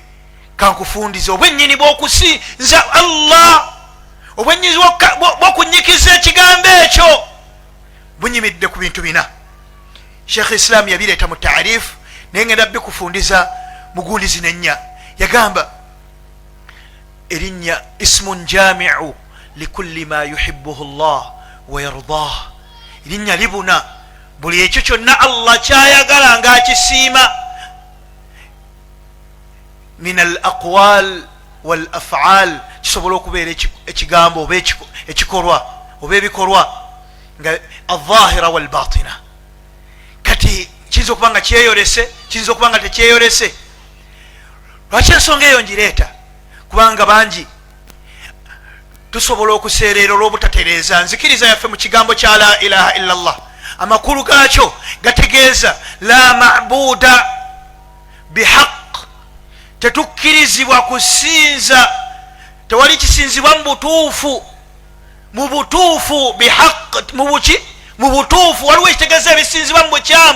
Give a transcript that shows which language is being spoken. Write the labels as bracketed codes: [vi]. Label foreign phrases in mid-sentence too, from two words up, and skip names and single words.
[lg] Kankufundiza obwennyini bw'okusinza Allah, obwennyini bw'okunyikiza ekigambo ekyo bunyimidde ku bintu bina. Sheikh Islam yabireeta mu taarifu naye ngenda bikufundiza mugundizi nennya. Yagamba erinnya [ar] اسم جامع لكل ما يحبه الله ويرضاه. [lg] Erinnya libuna buli ekyo kyonna Allah kyayagala ng'akisiima, [ar] من الأقوال والأفعال, [lg] kisobola okubeera ekigambo oba ekikolwa oba ebikolwa nga [ar] الظاهرة والباطنة. [lg] Kati kiyinza okuba nga kyeyolese, kiyinza okuba nga tekyeyolese. Lwaki ensonga eyo ngireeta? Kubanga bangi tusobola okuseerera olw'obutatereeza nzikiriza yaffe mu kigambo kya [ar] لا إله إلا الله. [lg] Amakulu gaakyo gategeeza [ar] لا معبود بحق, [lg] tetukkirizibwa kusinza, tewali kisinzibwa mu butuufu, mu butuufu bihaq, mu butuufu waliwo ekitegeeza ebisinzibwa mu bukyamu.